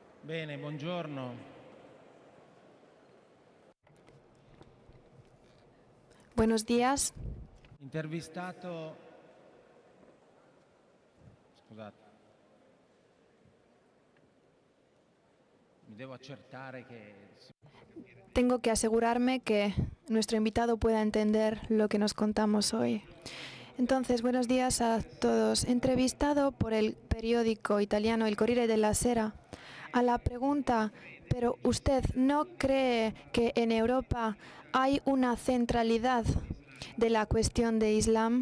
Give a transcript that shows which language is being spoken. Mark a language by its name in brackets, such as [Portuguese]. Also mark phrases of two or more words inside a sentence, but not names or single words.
[Italian] Bene, buongiorno. [Spanish] Buenos días. [Italian] Intervistato. Scusate. Mi devo accertare che. [Spanish] Tengo que asegurarme que nuestro invitado pueda entender lo que nos contamos hoy. Entonces, buenos días a todos. Entrevistado por el periódico italiano El Corriere della Sera, a la pregunta, ¿pero usted no cree que en Europa hay una centralidad de la cuestión de Islam?